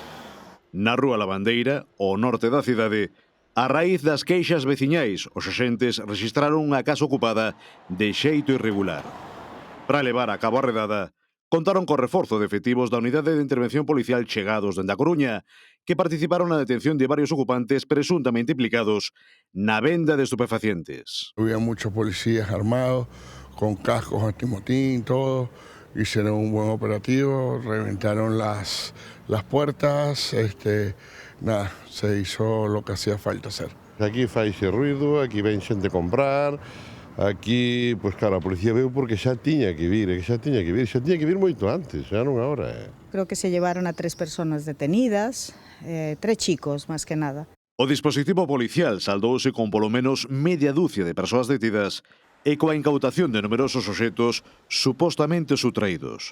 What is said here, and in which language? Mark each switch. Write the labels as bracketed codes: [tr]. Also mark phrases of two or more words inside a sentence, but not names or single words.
[gl] Na Rúa Lavandeira, ao norte da cidade, a raíz das queixas veciñais, os axentes rexistraron unha casa ocupada de xeito irregular. Para levar a cabo a redada, contaron co reforzo de efectivos da Unidade de Intervención Policial chegados dende a Coruña, que participaron na detención de varios ocupantes presuntamente implicados na venda de estupefacientes. [es] Había muchos policías armados, con cascos antimotín, todo. Hicieron un buen operativo, reventaron las puertas, nada, se hizo lo que hacía falta hacer. [gl] Aquí faise ruido, aquí ven xente comprar, aquí, pues claro, a policía veu porque xa tiña que vir moito antes, xa non agora. [es] Creo que se llevaron a 3 personas detenidas, 3 chicos, [gl] máis que nada. O dispositivo policial saldouse con polo menos media dúcia de persoas detidas e coa incautación de numerosos obxetos supostamente subtraídos.